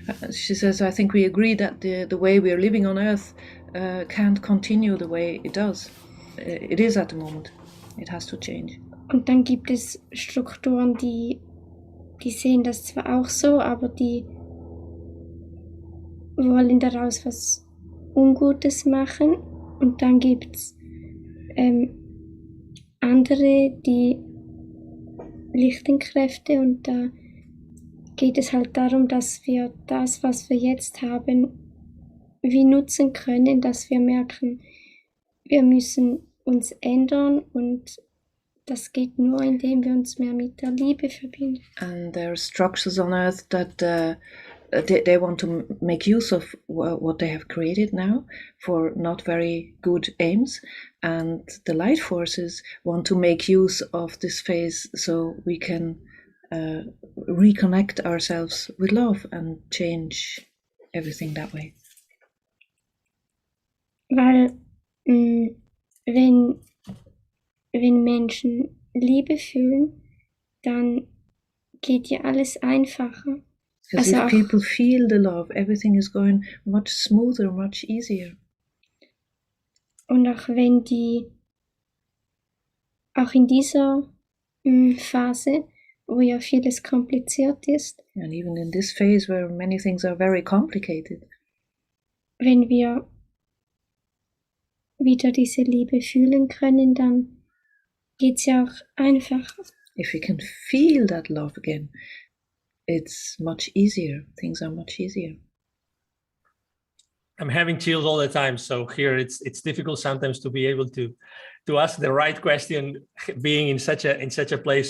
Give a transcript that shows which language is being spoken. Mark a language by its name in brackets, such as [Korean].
[English] She says, I think we agree that the way we are living on Earth can't continue the way it does. It is at the moment. It has to change. [German] Und dann gibt es Strukturen, die sehen das zwar auch so, aber die wollen daraus was Ungutes machen. Und dann gibt es andere, die Lichtenkräfte, und da geht es halt darum, dass wir das, was wir jetzt haben, wie nutzen können, dass wir merken, wir müssen uns ändern, und das geht nur, indem wir uns mehr mit der Liebe verbinden. [English] And there are structures on Earth that they want to make use of what they have created now for not very good aims, and the light forces want to make use of this phase so we can reconnect ourselves with love and change everything that way. [German] Weil wenn Menschen Liebe fühlen, dann geht ja alles einfacher. [English] Because [German] Also [English] if people feel the love, everything is going much smoother, much easier. [German] Und auch wenn die, auch in dieser Phase, wo ja vieles kompliziert ist, [English] And even in this phase where many things are very complicated, [German] wenn wir wieder diese Liebe fühlen können, dann geht's ja auch einfacher. [English] if we can feel that love again, it's much easier. Things are much easier. I'm having chills all the time. So here it's difficult sometimes to be able to ask the right question, being in such a place.